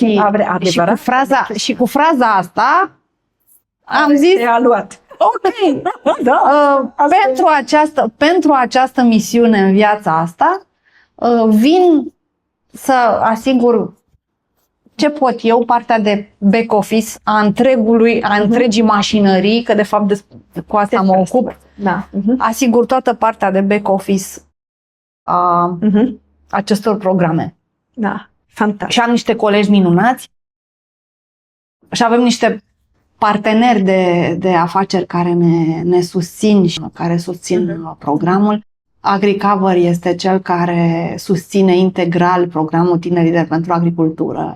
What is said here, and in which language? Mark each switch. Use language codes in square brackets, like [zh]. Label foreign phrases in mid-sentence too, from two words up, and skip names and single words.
[ro] Și cu fraza asta am zis: a luat. ok, Da. pentru această misiune în viața asta vin să asigur ce pot eu, partea de [en] back office [ro] a întregii mașinării, că de fapt cu asta mă ocup. Da. Asigur toată partea de [en] back office [ro] a acestor programe. Da. Fantastic. Și am niște colegi minunați și avem niște parteneri de afaceri care ne susțin și care susțin programul. AgriCover este cel care susține integral programul Tineri pentru Agricultură.